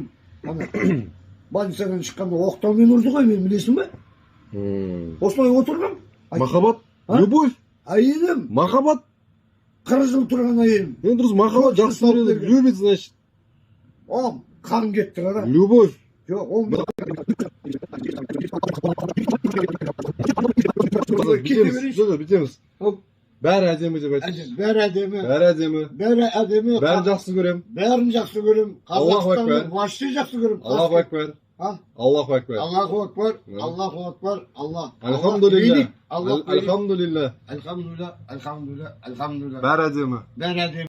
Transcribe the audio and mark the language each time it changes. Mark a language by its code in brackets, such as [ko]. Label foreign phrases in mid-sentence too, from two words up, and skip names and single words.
[kk] Больницадан шыққанда оқтаумен ұрды ғой, мен білесің бе? Осылай отырғам. Махаббат? Любовь? Әйелім. Махаббат? 40 жыл тұрған әйелім. Енді дұрыс, махаббат жақсы көреді. [ru] Любит, значит. О, [kk] қан кетті қара. [ru] Любовь. [kk] Жоқ, ол бітеміз. Бәрі әдемі деп айтыңыз. бәрі әдемі. Бәрі әдемі. Бәрі әдемі. Бәрін жақсы көрем. Бәрін жақсы көрем. [ar] الله أكبر. [kk] Қазақстанды вообще жақсы көрем. [ar] الله أكبر. الله أكبر. الله أكبر. الله أكبر. الله. Альхамдулилля. Аллах. Альхамдулилля. الحمد لله. الحمد لله. الحمد لله. [kk] Бәрі әдемі. Бәрі әдемі.